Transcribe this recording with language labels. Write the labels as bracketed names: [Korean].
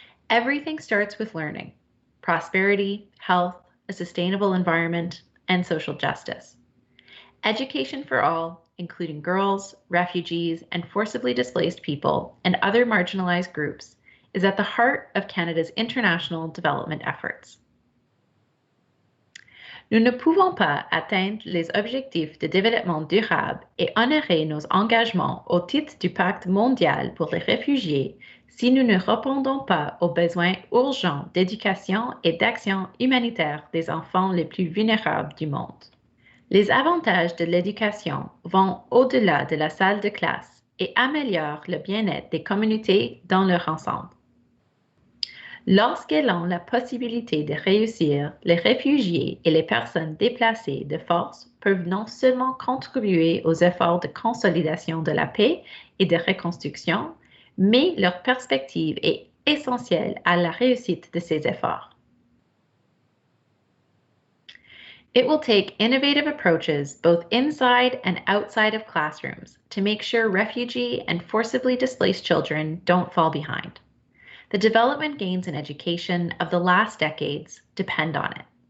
[English] Everything starts with learning: prosperity, health, a sustainable environment, and social justice. Education for all, including girls, refugees, and forcibly displaced people, and other marginalized groups, is at the heart of Canada's international development efforts. [French] Nous ne pouvons pas atteindre les objectifs de développement durable et honorer nos engagements au titre du Pacte mondial pour les réfugiés si nous ne répondons pas aux besoins urgents d'éducation et d'action humanitaire des enfants les plus vulnérables du monde. Les avantages de l'éducation vont au-delà de la salle de classe et améliorent le bien-être des communautés dans leur ensemble. Lorsqu'elles ont la possibilité de réussir, les réfugiés et les personnes déplacées de force peuvent non seulement contribuer aux efforts de consolidation de la paix et de reconstruction, mais leur perspective est essentielle à la réussite de ces efforts. [English] It will take innovative approaches both inside and outside of classrooms to make sure refugee and forcibly displaced children don't fall behind. The development gains in education of the last decades depend on it.